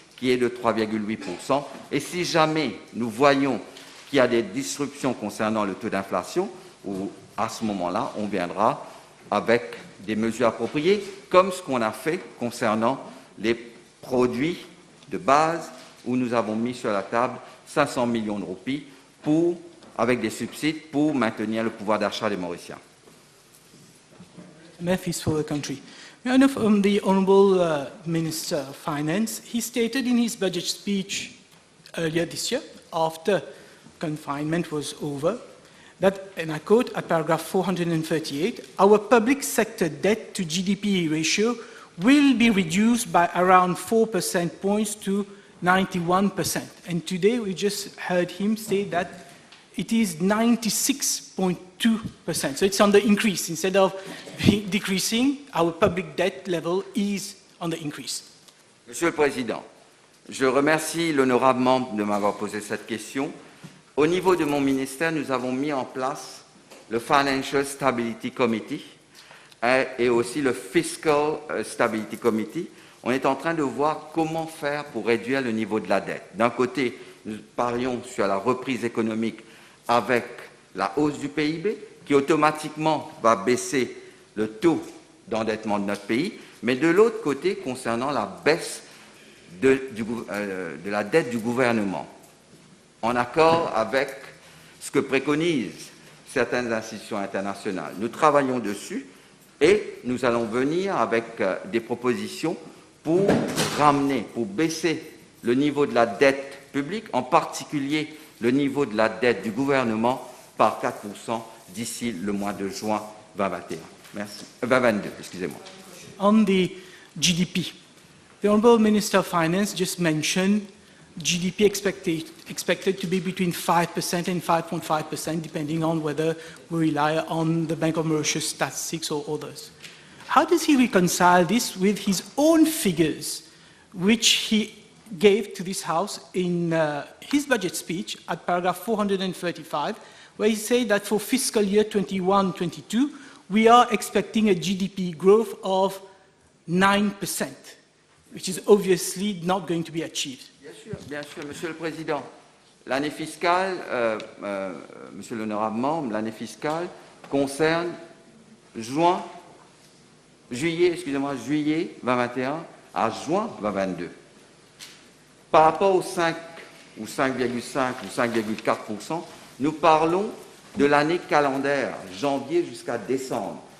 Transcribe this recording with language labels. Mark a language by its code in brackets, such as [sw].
[fr] qui est de 3,8%. Et si jamais nous voyons qu'il y a des disruptions concernant le taux d'inflation, à ce moment-là, on viendra avec des mesures appropriées, comme ce qu'on a fait concernant les produits de base, où nous avons mis sur la table 500 millions de roupies avec des subsides pour maintenir le pouvoir d'achat des Mauriciens. [en] IMF is for the country. I know from the Honourable Minister of Finance, he stated in his budget speech earlier this year, after confinement was over, that, and I quote at paragraph 438, our public sector debt to GDP ratio will be reduced by around 4 percentage points to 91%. And today we just heard him say that it is 96.2%. So it's on the increase. Instead of decreasing, our public debt level is on the increase. [fr] Monsieur le Président, je remercie l'honorable membre de m'avoir posé cette question. Au niveau de mon ministère, nous avons mis en place le Financial Stability Committee et aussi le Fiscal Stability Committee. On est en train de voir comment faire pour réduire le niveau de la dette. D'un côté, nous parlions sur la reprise économique avec la hausse du PIB, qui automatiquement va baisser le taux d'endettement de notre pays, mais de l'autre côté, concernant la baisse de la dette du gouvernement, en accord avec ce que préconisent certaines institutions internationales. Nous travaillons dessus et nous allons venir avec des propositions pour ramener, pour baisser le niveau de la dette publique, en particulier le niveau de la dette du gouvernement par 4% d'ici le mois de juin 2021. Merci. 2022, excusez-moi. [en] On the GDP, the Honourable Minister of Finance just mentioned GDP expected to be between 5% and 5.5%, depending on whether we rely on the Bank of Mauritius statistics or others. How does he reconcile this with his own figures, which he gave to this House in his budget speech at paragraph 435, where he said that for fiscal year 21-22, we are expecting a GDP growth of 9%, which is obviously not going to be achieved. [fr] Bien sûr, Monsieur le Président. L'année fiscale, Monsieur l'honorable membre, l'année fiscale concerne juillet 2021 à juin 2022. Par rapport aux 5 ou 5,5 ou 5,4%, nous parlons de l'année calendaire, janvier jusqu'à décembre.